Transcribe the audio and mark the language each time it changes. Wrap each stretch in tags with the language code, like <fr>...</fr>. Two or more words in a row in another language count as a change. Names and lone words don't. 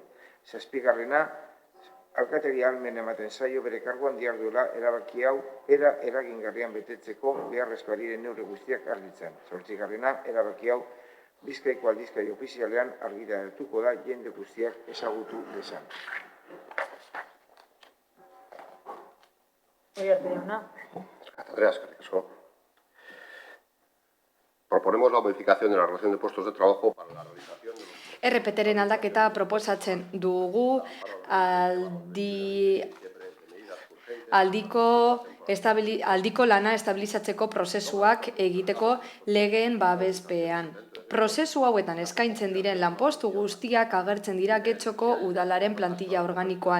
<eu>Zazpigarrena, alkateri ahalmen ematen zaio bere karguan diarduela erabaki hau eragingarrian betetzeko beharrezkoa diren neurri guztiak argitzen. Zortzigarrena, erabaki hau Bizkaiko aldizkari ofizialean argitaratuko da jende guztiak ezagutu dezan. Uriarte jauna. Andrea, eskerrik asko.</eu> <es>Proponemos la modificación de la relación de puestos de trabajo para la realización de los...</es> <eu>RPT-ren aldaketa proposatzen dugu aldiko lana estabilizatzeko prozesuak egiteko legeen babespean. Prozesu hauetan eskaintzen diren lanpostu guztiak agertzen dira Getxoko udalaren plantilla organikoan.</eu>